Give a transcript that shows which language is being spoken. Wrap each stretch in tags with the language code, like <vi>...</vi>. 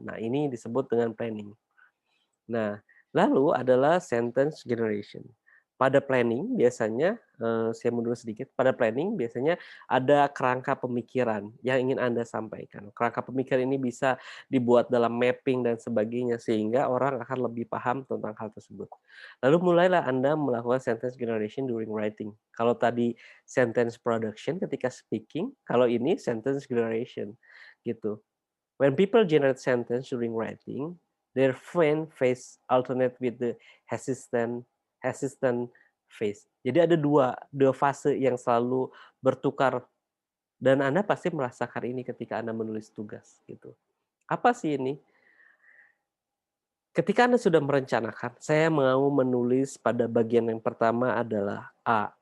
<id>Nah, ini disebut dengan planning. Nah, lalu adalah sentence generation. Pada planning biasanya, saya mundur sedikit, pada planning biasanya ada kerangka pemikiran yang ingin Anda sampaikan. Kerangka pemikiran ini bisa dibuat dalam mapping dan sebagainya, sehingga orang akan lebih paham tentang hal tersebut. Lalu mulailah Anda melakukan</id> <en>sentence generation during writing.</en> <id>Kalau tadi sentence production ketika speaking, kalau ini sentence generation, gitu.</id> <en>When people generate sentence during writing, their brain phase alternate with the hesitant hesitant phase.</en> <id>Jadi ada dua fase yang selalu bertukar dan Anda pasti merasakan ini ketika Anda menulis tugas gitu. Apa sih ini? Ketika Anda sudah merencanakan, saya mau menulis pada bagian yang pertama adalah A.</id>